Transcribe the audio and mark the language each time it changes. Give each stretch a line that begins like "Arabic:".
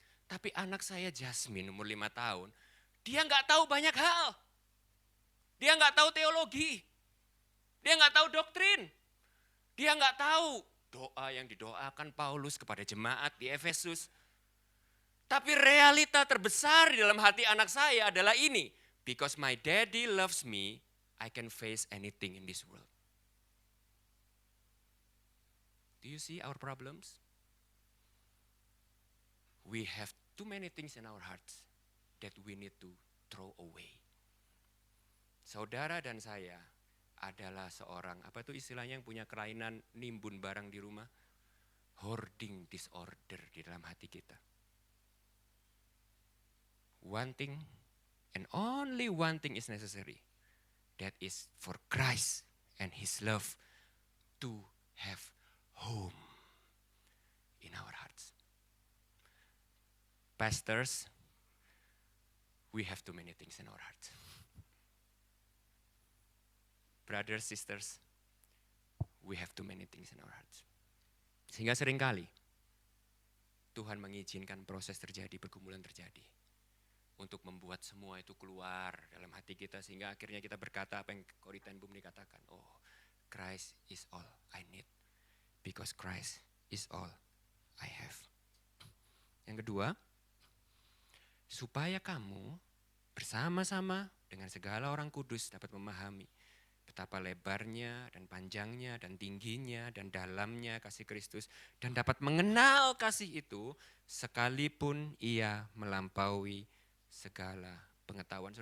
Indonesian: Tapi anak saya Jasmine umur 5 tahun, dia nggak tahu banyak hal. Dia nggak tahu teologi. Dia nggak tahu doktrin. Dia nggak tahu doa yang didoakan Paulus kepada jemaat di Efesus. Tapi realita terbesar di dalam hati anak saya adalah ini.
English: Because my daddy loves me, I can face anything in this world. Do you see our problems? We have too many things in our hearts that we need to throw away.
Indonesian: Saudara dan saya adalah seorang, apa itu istilahnya yang punya kelainan nimbun barang di rumah? Hoarding disorder di dalam hati kita.
English: One thing and only one thing is necessary. That is for Christ and His love to have home in our hearts. Pastors, we have too many things in our hearts. Brothers, sisters, we have too many things in our hearts.
Indonesian: Sehingga seringkali Tuhan mengizinkan proses terjadi, pergumulan terjadi. Untuk membuat semua itu keluar dalam hati kita. Sehingga akhirnya kita berkata apa yang Corrie ten Boom dikatakan.
English: Oh, Christ is all I need. Because Christ is all I have.
Indonesian: Yang kedua, supaya kamu bersama-sama dengan segala orang kudus dapat memahami betapa lebarnya dan panjangnya dan tingginya dan dalamnya kasih Kristus dan dapat mengenal kasih itu sekalipun ia melampaui segala pengetahuan.